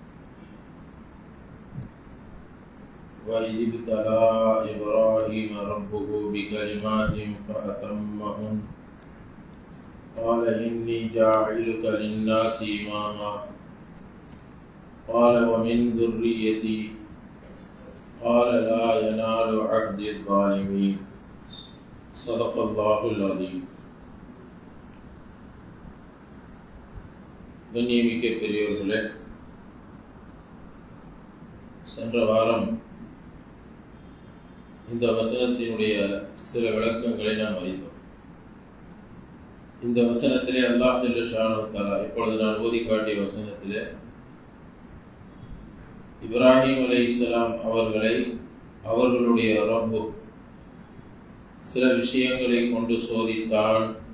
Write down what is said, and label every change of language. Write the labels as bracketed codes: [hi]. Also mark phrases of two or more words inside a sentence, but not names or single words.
[ar] وإذ ابتلى إبراهيم ربه بكلمات فأتمهن قال إني جاعلك للناس إماما قال ومن ذريتي قال لا ينال عهد الظالمين صدق الله العظيم. [ta] கண்ணியமிக்க பெரியவர்களே, சென்ற வாரம் இந்த வசனத்தினுடைய சில விளக்கங்களை நாம் அறிந்தோம். இந்த வசனத்திலே அல்லாஹ் [ar] جل شأنه تعالى [ta] இப்பொழுது நான் ஓதி காட்டிய வசனத்திலே இப்ராஹிம் அலைஹிஸ்ஸலாம் அவர்களை அவர்களுடைய ரப்பு சில விஷயங்களை கொண்டு சோதித்தான்.